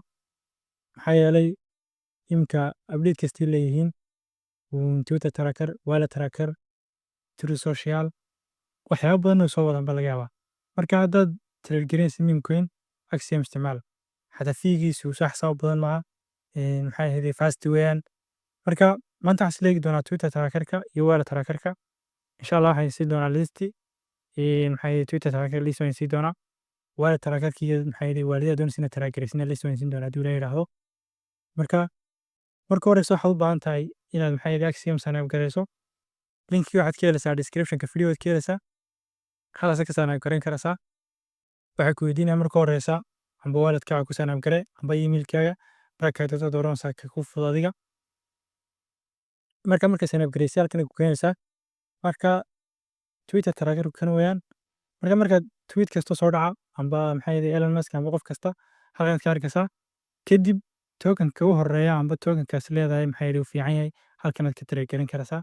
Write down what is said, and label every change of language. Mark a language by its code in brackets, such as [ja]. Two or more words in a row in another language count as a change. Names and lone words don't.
[so] Maxaa yeelay iminka update kasta ay leeyihiin [en] Twitter tracker, wallet tracker, [so] Truth Social, waxyaabo badan oo soo wadaan baa laga yaabaa. Marka haddaad track-gareynaysid [en] meme coin, [so] Axiom isticmaal. Xataa fee-giisu wax sax badan maaha. Fast weeyaan. Marka maanta waxaan isla eegi doonaa Twitter trackerka iyo wallet trackerka. [ar] Insha Allah [so] waxaan siin doonaa list. [en] Twitter tracker list [so] waan siin doonaa. Wallet trackerka iyo walidada doonaysa inaad track-gareysid list waan siin doonaa haddii Ilaahay yiraahdo. Marka horeysa waxaad u baahan tahay inaad Axiom [en] sign up [so] gareyso. Linkii waxaad ka helaysaa description-ka video aad ka helaysaa. Halkaas ka [en] sign up [so] gareyn karaysaa. Waxay ku weydiinayaan marka horeysa amba wallet-kaaga ku [en] sign up [so] garee amba email-kaaga markaad dooranaysaa ka ku fudud adiga. Marka [en] sign up [so] gareysid halkan ku keenaysaa. Marka Twitter trackerku kan weeyaan. Markaad tweet kasta soo dhaca amba Elon Musk amba qof kasta halkan ka arkaysaa. Kadib token-ka ugu horeeya amba token-kaas leedahay uu fiican yahay halkan aad ka track-gareyn karaysaa.